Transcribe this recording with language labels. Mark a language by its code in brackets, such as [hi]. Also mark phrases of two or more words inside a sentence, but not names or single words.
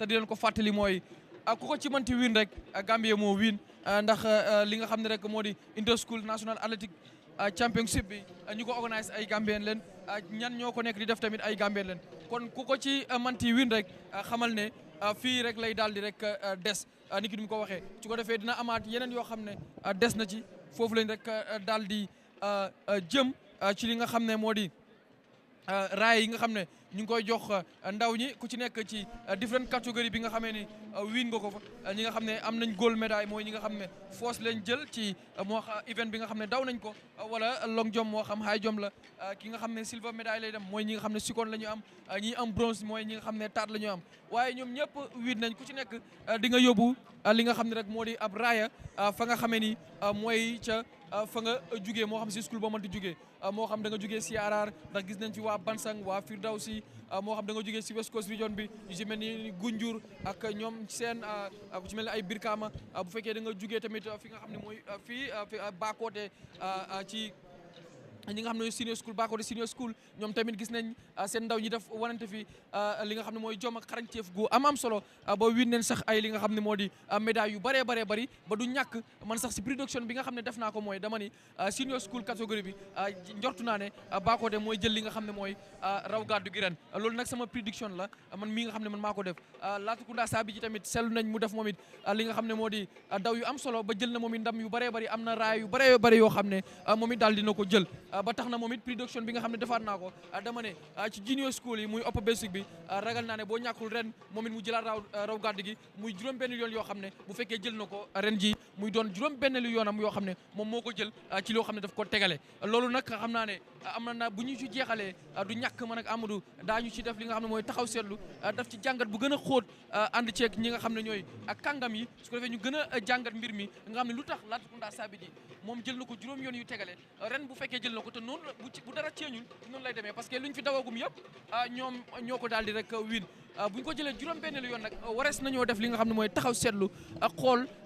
[wo] di leen ko fàttali mooy ku ko ci mënti win rek Gambie moo win ndax li nga xam ne rek moo di [en] Inter School National Athletic Championship [wo] bi ñu ko organise ay Gambien leen ñan ñoo ko nekk di def tamit ay Gambien leen kon ku ko ci mënti win rek xamal ne fii rek lay daal di rek des ni ki ni mu ko waxee su ko defee dina amaat yeneen yoo xam ne des na ci foofu lañ rek daal di jëm ci li nga xam ne moo di raay yi nga xam ne ñu ngi koy jox ndaw ñi ku ci nekk ci different catégorie bi nga xamee ni wiin nga ko fa ñi nga xam ne am nañ gold médaille mooy ñi nga xam ne force lañ jël ci moo event bi nga xam ne daw nañ ko wala [en] long jump [wo] moo xam [en] high jump [wo] la ki nga xam ne silver médaille lay dem mooy ñi nga xam ne seconde la ñu am ñi am bronze mooy ñi nga xam ne taat la ñu am waaye ñoom ñëpp wiin nañ ku ci nekk di nga yóbbu li nga xam ne rek moo di ab raaya fa nga xamee ni mooy ca fa nga jugee moo xam si school boo mënti jugee moo xam da nga jugee si Araar ndax gis nañ fi waa Bansang waa Firdawsi moo xam da nga jugee si West Coast Region bi ñu si mel ni Gunjur ak ñoom seen ku ci mel ni ay Birkama bu fekkee da nga jugee tamit fi nga xam ne mooy fii Bakoteh ci ñi nga xam ne [en] senior school [wo] Bakoteh [en] senior school [wo] ñoom tamit gis nañ seen ndaw ñi def wanante fi li nga xam ne mooy jom ak xarañteef gu am solo ba win neen sax ay li nga xam ne moo di médaille yu bëree bëri ba du ñàkk man sax si prédiction bi nga xam ne def naa ko mooy dama ni [en] senior school [wo] catégorie bi njortu naa ne Bakoteh mooy jël li nga xam ne mooy raw gàddu gi ren loolu nag sama prédiction la man mii nga xam ne man maa ko def Latrikunda Sabi ji tamit seetlu nañ mu def moom it li nga xam ne moo di daw yu am solo ba jël na moom it ndam yu bëree bëri am na raay yu bëree bëri yoo xam ne moom it daal dina ko jël ba tax na moom it prédiction bi nga xam ne defaat naa ko dama ne ci [en] junior school [wo] yi muy [en] upper basic [wo] bi ragal naa ne boo ñàkkul ren moom it mu jëlaat raw gàddu gi muy juróom-benn yoon yoo xam ne bu fekkee jël na ko ren ji muy doon juróom-benn lu yoonam yoo xam ne moom moo ko jël ci loo xam ne daf ko tegale loolu nag xam naa ne am na bu ñu ci jeexalee du ñàkk man ak Amadou daañu ci def li nga xam ne mooy taxaw seetlu daf ci jàngat bu gën a xóot ànd ceeg ñi nga xam ne ñooy ak kàngam yi su ko defee ñu gën a jàngat mbir mi nga xam ne lu tax Latrikunda Sabi ji moom jël na ko juróom yoon yu tegale ren bu fekkee jël na ko te noonu bu dara ceeñul noonu lay demee [fr] parce que [wo] luñ fi dawagum yëpp ñoom ñoo ko daal di rek win buñ ko jëlee juróom-benn yoon nag warees nañoo def li nga xam ne mooy taxaw seetlu ak xool